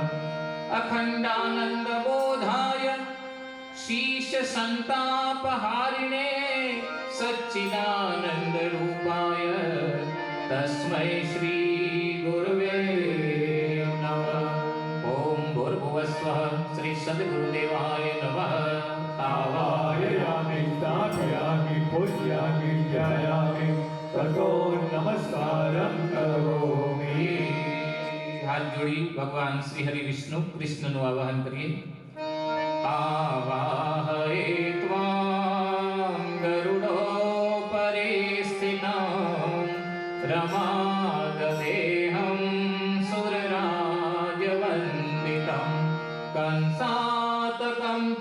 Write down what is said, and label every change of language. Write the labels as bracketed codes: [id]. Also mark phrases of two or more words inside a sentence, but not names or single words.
[sa] अखंडानंद बोधाय शीश संतापहारिणे सच्चिदानंद रूपाय तस्मै श्री गुरुवे नमः। ओम भूर्भुवस्वः श्री सद्गुरुदेवाय नमः। आवाहयामि स्थापयामि पूजयामि ध्यायामि ततो नमस्कारं करोमि। [gu] હાથ જોડી भगवान श्री हरि विष्णु कृष्ण નું આવાહન કરીએ। [sa] आवाहये त्वां गरुडोपरि स्थितं रमाददेहं सुरराजवन्दितं कंसातकं